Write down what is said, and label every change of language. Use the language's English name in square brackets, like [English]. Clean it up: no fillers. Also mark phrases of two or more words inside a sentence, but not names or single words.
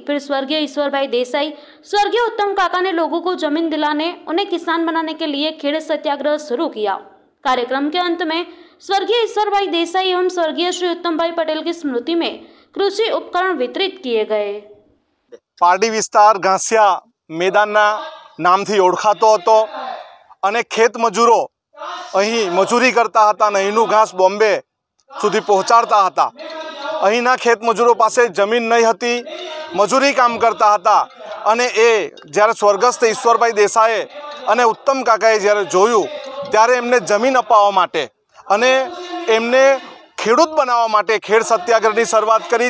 [Hindi] फिर स्वर्गीय ईश्वर भाई देसाई, स्वर्गीय उत्तम काका ने लोगों को जमीन दिलाने, उन्हें किसान बनाने के लिए खेड़ सत्याग्रह शुरू किया। कार्यक्रम के अंत में स्वर्गीय ईश्वर भाई देसाई एवं स्वर्गीय श्री उत्तम भाई पटेल की स्मृति में कृषि उपकरण वितरित किए गए। [Gujarati] પારડી વિસ્તાર ઘાસિયા મેદાનના નામથી ઓળખાતો હતો અને ખેત મજૂરો અહીં મજૂરી કરતા હતા અને અહીંનું ઘાસ બોમ્બે સુધી પહોંચાડતા હતા। અહીંના ખેત મજૂરો પાસે જમીન નહીં હતી, મજૂરી કામ કરતા હતા અને એ જ્યારે સ્વર્ગસ્થ ઈશ્વરભાઈ દેસાઈએ અને ઉત્તમ કાકાએ જ્યારે જોયું ત્યારે એમને જમીન અપાવવા માટે અને એમને ખેડૂત બનાવવા માટે ખેડ સત્યાગ્રહની શરૂઆત કરી।